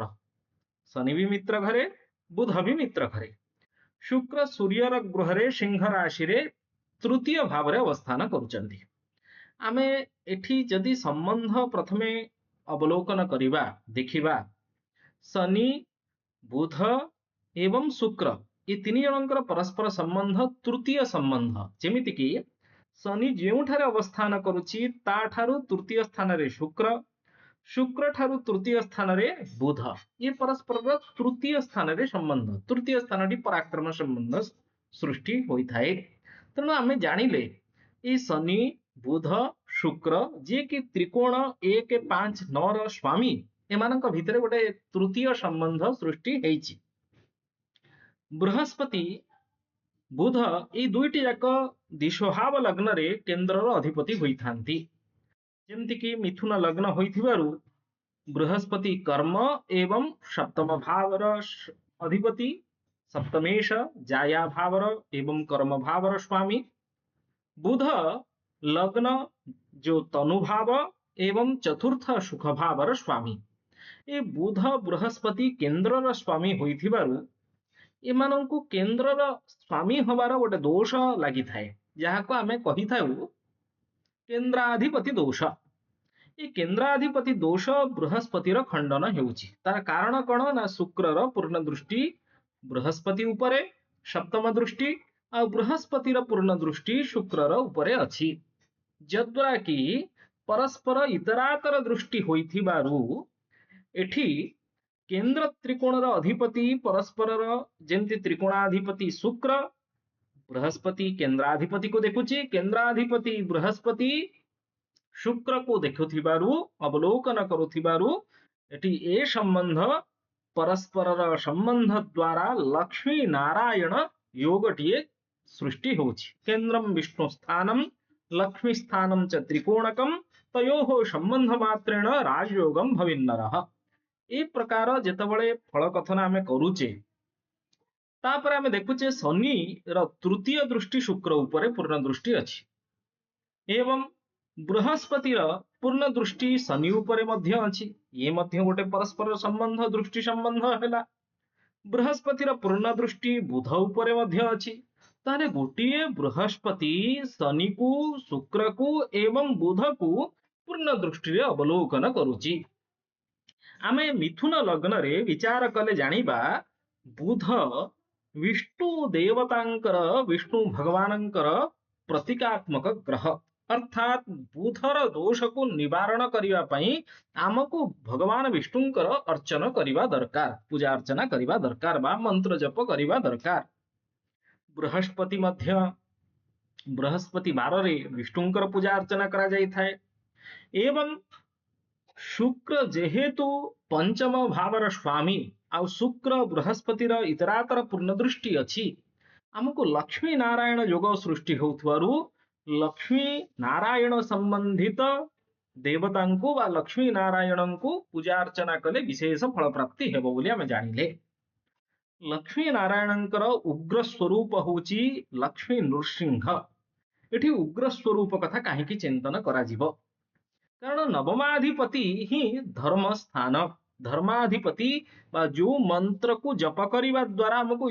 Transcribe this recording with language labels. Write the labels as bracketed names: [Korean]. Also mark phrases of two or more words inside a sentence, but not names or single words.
[Odia] ଶନି ବି ମିତ୍ର ଘରେ, ବୁଧ ବି ମିତ୍ର ଘରେ। ଶୁକ୍ର ସୂର୍ଯ୍ୟର ଗୃହରେ ସିଂହ ରାଶି ରେ ତୃତୀୟ ଭାବ ରେ ଅବସ୍ଥାନ କରୁଛନ୍ତି। ଆମେ ଏଠି ଯଦି ସମ୍ବନ୍ଧ ପ୍ରଥମେ ଅବଲୋକନ କରିବା ଦେଖିବା, ଶନି ବୁଧ ଏବଂ ଶୁକ୍ର ଏ ତିନି ଜଣଙ୍କର ପରସ୍ପର ସମ୍ବନ୍ଧ ତୃତୀୟ ସମ୍ବନ୍ଧ। ଯେମିତି କି ଶନି ଯେଉଁଠାରେ ଅବସ୍ଥାନ କରୁଛି ତାଠାରୁ ତୃତୀୟ ସ୍ଥାନ ରେ ଶୁକ୍ର, ଶୁକ୍ର ଠାରୁ ତୃତୀୟ ସ୍ଥାନ ରେ ବୁଧ, ଏ ପରସ୍ପର ତୃତୀୟ ସ୍ଥାନ ରେ ସମ୍ବନ୍ଧ, ତୃତୀୟ ସ୍ଥାନ ଟି ପରାକ୍ରମ ସମ୍ବନ୍ଧ ସୃଷ୍ଟି ହୋଇଥାଏ। ତେଣୁ ଆମେ ଜାଣିଲେ ଏ ଶନି ବୁଧ ଶୁକ୍ର ଯେ କି ତ୍ରିକୋଣ 1 5 9 ର ସ୍ୱାମୀ ଏମାନଙ୍କ ଭିତରେ ଗୋଟେ ତୃତୀୟ ସମ୍ବନ୍ଧ ସୃଷ୍ଟି ହୋଇଛି। ବୃହସ୍ପତି ବୁଧ ଏ ଦୁଇଟି ଯାକ ଦିଶୋହାବ ଲଗ୍ନ ରେ କେନ୍ଦ୍ରର ଅଧିପତି ହୋଇଥାନ୍ତି। ଯେମିତି କି ମିଥୁନ ଲଗ୍ନ ହୋଇଥିବାରୁ ବୃହସ୍ପତି କର୍ମ ଏବଂ ସପ୍ତମ ଭାବର ଅଧିପତି, ସପ୍ତମେଶ ଜାୟା ଭାବର ଏବଂ କର୍ମ ଭାବର ସ୍ୱାମୀ। ବୁଧ ଲଗ୍ନ ଯେଉଁ ତନୁ ଭାବ ଏବଂ ଚତୁର୍ଥ ସୁଖ ଭାବର ସ୍ୱାମୀ। ଏ ବୁଧ ବୃହସ୍ପତି କେନ୍ଦ୍ରର ସ୍ୱାମୀ ହୋଇଥିବାରୁ ଏମାନଙ୍କୁ କେନ୍ଦ୍ରର ସ୍ୱାମୀ ହେବାର ଗୋଟେ ଦୋଷ ଲାଗି ଥାଏ, ଯାହାକୁ ଆମେ କହି ଥାଉ କେନ୍ଦ୍ରାଧିପତି ଦୋଷ। ଏ କେନ୍ଦ୍ରାଧିପତି ଦୋଷ ବୃହସ୍ପତିର ଖଣ୍ଡନ ହେଉଛି। ତାର କାରଣ କଣ ନା ଶୁକ୍ରର ପୂର୍ଣ୍ଣ ଦୃଷ୍ଟି ବୃହସ୍ପତି ଉପରେ, ସପ୍ତମ ଦୃଷ୍ଟି ଆଉ ବୃହସ୍ପତିର ପୂର୍ଣ୍ଣ ଦୃଷ୍ଟି ଶୁକ୍ରର ଉପରେ ଅଛି, ଯଦ୍ୱାରା କି ପରସ୍ପର ଇତରେତର ଦୃଷ୍ଟି ହୋଇଥିବାରୁ ଏଠି କେନ୍ଦ୍ର ତ୍ରିକୋଣର ଅଧିପତି ପରସ୍ପରର ଯେମିତି ତ୍ରିକୋଣାଧିପତି ଶୁକ୍ର ବୃହସ୍ପତି କେନ୍ଦ୍ରାଧିପତି କୁ ଦେଖୁଛି, କେନ୍ଦ୍ରାଧିପତି ବୃହସ୍ପତି ଶୁକ୍ର କୁ ଦେଖୁଥିବାରୁ ଅବଲୋକନ କରୁଥିବାରୁ ଏଠି ଏ ସମ୍ବନ୍ଧ ପରସ୍ପରର ସମ୍ବନ୍ଧ ଦ୍ୱାରା ଲକ୍ଷ୍ମୀ ନାରାୟଣ ଯୋଗଟିଏ ସୃଷ୍ଟି ହେଉଛି। [Sanskrit] केंद्रम विष्णु स्थानम लक्ष्मी स्थानम च त्रिकोणकम तयोः संबंध मात्रेण राजयोगम भविन्नरः। [Odia] ଏ ପ୍ରକାର ଯେତେବେଳେ ଫଳ କଥନ ଆମେ କରୁଛେ ତାପରେ ଆମେ ଦେଖୁଛେ ଶନି ର ତୃତୀୟ ଦୃଷ୍ଟି ଶୁକ୍ର ଉପରେ ପୂର୍ଣ୍ଣ ଦୃଷ୍ଟି ଅଛି ଏବଂ ବୃହସ୍ପତିର ପୂର୍ଣ୍ଣ ଦୃଷ୍ଟି ଶନି ଉପରେ ମଧ୍ୟ ଅଛି। ଏ ମଧ୍ୟ ଗୋଟେ ପରସ୍ପର ସମ୍ବନ୍ଧ ଦୃଷ୍ଟି ସମ୍ବନ୍ଧ ହେଲା। ବୃହସ୍ପତିର ପୂର୍ଣ୍ଣ ଦୃଷ୍ଟି ବୁଧ ଉପରେ ମଧ୍ୟ ଅଛି। ତେଣୁ ଗୋଟିଏ ବୃହସ୍ପତି ଶନି କୁ ଶୁକ୍ର କୁ ଏବଂ ବୁଧ କୁ ପୂର୍ଣ୍ଣ ଦୃଷ୍ଟି ରେ ଅବଲୋକନ କରୁଛି। ଆମେ ମିଥୁନ ଲଗ୍ନ ରେ ବିଚାର କଲେ ଜାଣିବା ବୁଧ ବିଷ୍ଣୁ ଦେବତାଙ୍କର ବିଷ୍ଣୁ ଭଗବାନଙ୍କର ପ୍ରତୀକାତ୍ମକ ଗ୍ରହ, ଅର୍ଥାତ୍ ବୁଧର ଦୋଷ କୁ ନିବାରଣ କରିବା ପାଇଁ ଆମକୁ ଭଗବାନ ବିଷ୍ଣୁଙ୍କର ଅର୍ଚ୍ଚନା କରିବା ଦରକାର, ପୂଜା ଅର୍ଚ୍ଚନା କରିବା ଦରକାର ବା ମନ୍ତ୍ର ଜପ କରିବା ଦରକାର। ବୃହସ୍ପତି ମଧ୍ୟ ବୃହସ୍ପତି ବାର ରେ ବିଷ୍ଣୁଙ୍କର ପୂଜା ଅର୍ଚ୍ଚନା କରା ଯାଇ ଥାଏ ଏବଂ ଶୁକ୍ର ଯେହେତୁ ପଞ୍ଚମ ଭାବର ସ୍ୱାମୀ ଆଉ ଶୁକ୍ର ବୃହସ୍ପତିର ଇତରେତର ପୂର୍ଣ୍ଣ ଦୃଷ୍ଟି ଅଛି ଆମକୁ ଲକ୍ଷ୍ମୀ ନାରାୟଣ ଯୋଗ ସୃଷ୍ଟି ହେଉଥିବାରୁ ଲକ୍ଷ୍ମୀ ନାରାୟଣ ସମ୍ବନ୍ଧିତ ଦେବତାଙ୍କୁ ବା ଲକ୍ଷ୍ମୀ ନାରାୟଣଙ୍କୁ ପୂଜା ଅର୍ଚ୍ଚନା କଲେ ବିଶେଷ ଫଳ ପ୍ରାପ୍ତି ହେବ ବୋଲି ଆମେ ଜାଣିଲେ। ଲକ୍ଷ୍ମୀ ନାରାୟଣଙ୍କର ଉଗ୍ର ସ୍ୱରୂପ ହେଉଛି ଲକ୍ଷ୍ମୀ ନୃସିଂହ। ଏଠି ଉଗ୍ର ସ୍ୱରୂପ କଥା କାହିଁକି ଚିନ୍ତନ କରା ଯିବ କାରଣ ନବମାଧିପତି ହିଁ ଧର୍ମ ସ୍ଥାନ ଧର୍ମାଧିପତି ବା ଯେଉଁ ମନ୍ତ୍ର କୁ ଜପ କରିବା ଦ୍ୱାରା ଆମକୁ